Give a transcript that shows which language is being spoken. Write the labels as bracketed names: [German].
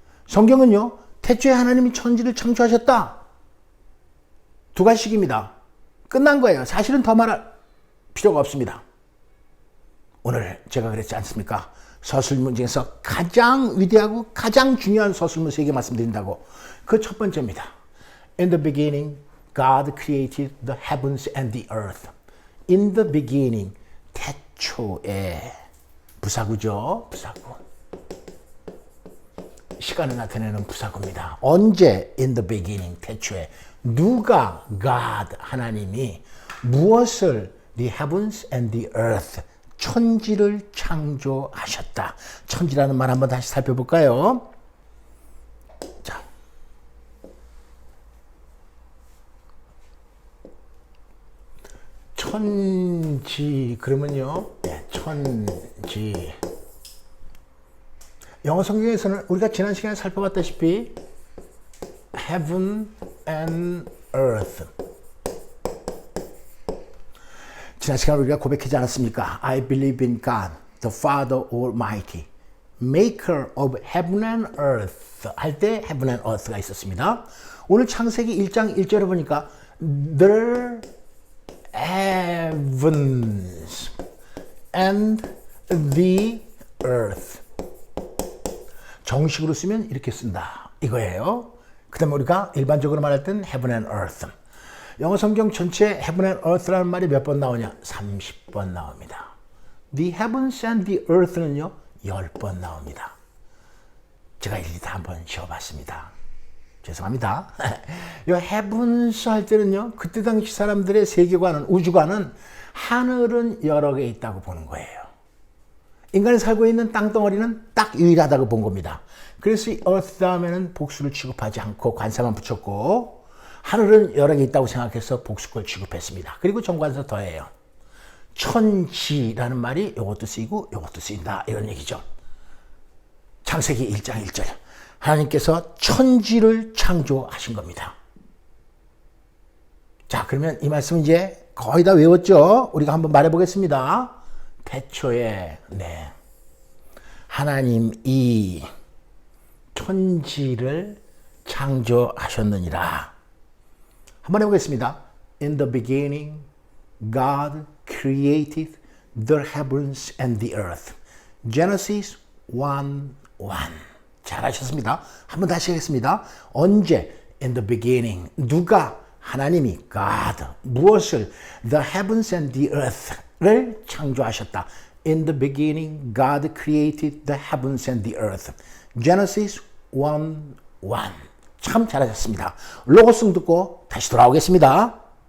[Korean] 성경은요 태초에 하나님이 천지를 창조하셨다. 2가지씩입니다. 끝난 거예요. 사실은 더 말할 필요가 없습니다. 오늘 제가 그랬지 않습니까? 서술문 중에서 가장 위대하고 가장 중요한 서술문 3개 말씀드린다고. 그 첫 번째입니다. [English] In the beginning, God created the heavens and the earth. In the beginning, [Korean] 태초에. 부사구죠. 부사구. 시간을 나타내는 부사구입니다. 언제? [English] In the beginning, [Korean] 태초에. 누가? God, 하나님이 무엇을? [English] The heavens and the earth, [Korean] 천지를 창조하셨다. 천지라는 말 한번 다시 살펴볼까요? 자, 천지 그러면요, 네, 천지. 영어 성경에서는 우리가 지난 시간에 살펴봤다시피 [English] heaven and earth. [Korean] 지난 시간 우리가 고백하지 않았습니까? [English] I believe in God, the Father Almighty, Maker of heaven and earth [Korean] 할 때 [English] heaven and earth가 있었습니다. [Korean] 오늘 창세기 1장 1절에 보니까 [English] the heavens and the earth. [Korean] 정식으로 쓰면 이렇게 쓴다. 이거예요. 그 다음에 우리가 일반적으로 말할 땐 [English] heaven and earth. [Korean] 영어 성경 전체에 [English] heaven and earth [Korean] 라는 말이 몇 번 나오냐? 30번 나옵니다. [English] The heavens and the earth는요, [Korean] 10번 나옵니다. 제가 일일이 다 한번 지어봤습니다. 죄송합니다. 이 heavens 할 때는요, 그때 당시 사람들의 세계관은, 우주관은 하늘은 여러 개 있다고 보는 거예요. 인간이 살고 있는 땅덩어리는 딱 유일하다고 본 겁니다. 그래서 이 earth 다음에는 복수를 취급하지 않고 관사만 붙였고 하늘은 여러 개 있다고 생각해서 복수걸 취급했습니다. 그리고 정관사 더해요. 천지라는 말이 이것도 쓰이고 이것도 쓰인다 이런 얘기죠. 창세기 1장 1절 하나님께서 천지를 창조하신 겁니다. 자, 그러면 이 말씀 이제 거의 다 외웠죠? 우리가 한번 말해보겠습니다. 태초에 하나님이 천지를 창조하셨느니라. 한번 해보겠습니다. [English] In the beginning, God created the heavens and the earth. [Korean] Genesis 1:1. 잘하셨습니다. 한번 다시 하겠습니다. 언제? [English] In the beginning. [Korean] 누가? 하나님이 God. 무엇을? [English] The heavens and the earth를 [Korean] 창조하셨다. [English] In the beginning, God created the heavens and the earth. [Korean] Genesis 1:1. 참 잘하셨습니다. 로고송 듣고 다시 돌아오겠습니다.